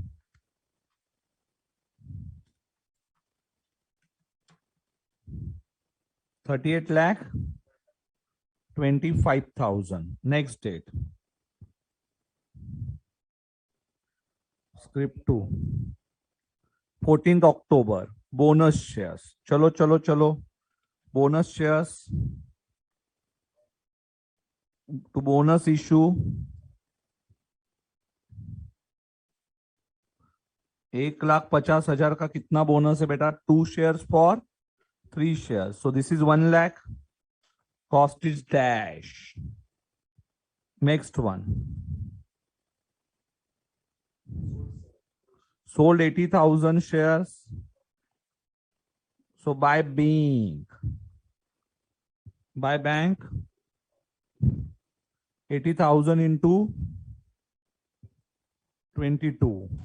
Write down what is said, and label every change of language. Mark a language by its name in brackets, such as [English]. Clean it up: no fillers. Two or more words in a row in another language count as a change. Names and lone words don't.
[English] 38 lakh 25,000. Next date. Script 2. 14th October. Bonus shares. [Hindi] चलो, चलो, चलो. [English] Bonus shares. [Hindi] to [English] bonus issue [Hindi] 1,50,000 का कितना बोनस है बेटा? [English] 2 shares for 3 shares. So this is 1 lakh. Cost is dash. Next one. Sold 80,000 shares. So by bank 80,000 into 22.